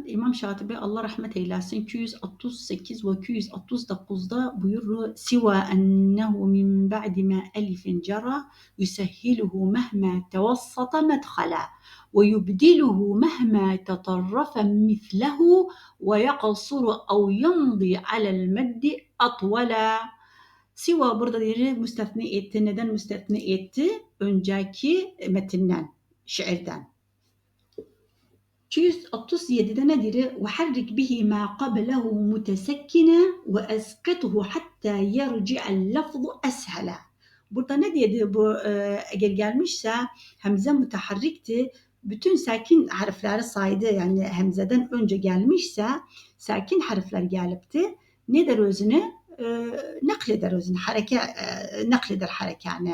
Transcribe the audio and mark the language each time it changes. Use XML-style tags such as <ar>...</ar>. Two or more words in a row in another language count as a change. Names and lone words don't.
<tr>İmam Şatibi Allah rahmet eylesin 268 ve 269'da buyurur</tr> <ar>سوى أنه من بعد ما ألف جرى يسهله مهما توسط مدخلا ويبدله مهما تطرف مثله ويقصر أو يمضي على المد أطولا.</ar> <tr>Siva burada diye müstefni etti. Neden müstefni etti? Önceki metinden, şiirden. 267'de nedir?</tr> <ar>وحرك به ما قبله متسكنا وأسقطه حتى يرجع اللفظ أسهل.</ar> <tr>Burada ne dedi bu eğer gelmişse hemze müteharrikti. Bütün sakin harfleri saydı. Yani hemzeden önce gelmişse sakin harfler gelipti. Ne der özünü? Nakleder özünü. Nakleder harekane.</tr>